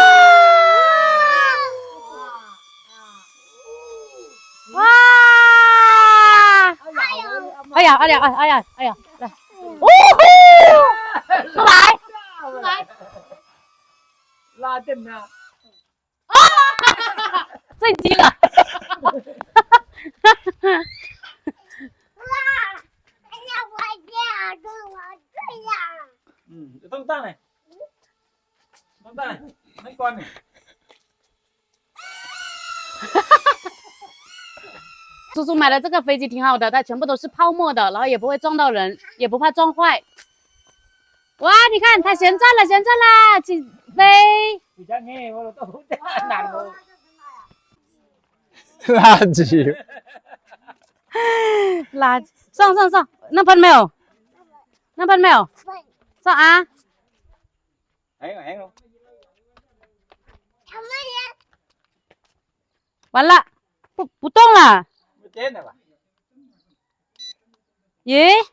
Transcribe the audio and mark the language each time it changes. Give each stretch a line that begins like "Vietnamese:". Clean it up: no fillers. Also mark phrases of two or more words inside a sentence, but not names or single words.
Chinese: 哇！哎呀，来！哦吼！出来！拉正啊！啊！坠机了！
Vietnamese: Tông ta này, mấy con này.
Chinese: 叔叔买的这个飞机挺好的，它全部都是泡沫的，然后也不会撞到人，也不怕撞坏。哇，你看它旋转了，起飞！垃圾，垃圾，上，那喷没有？上啊！还有，完了，不动了。
Vietnamese: chết này bà.
Chinese: 耶！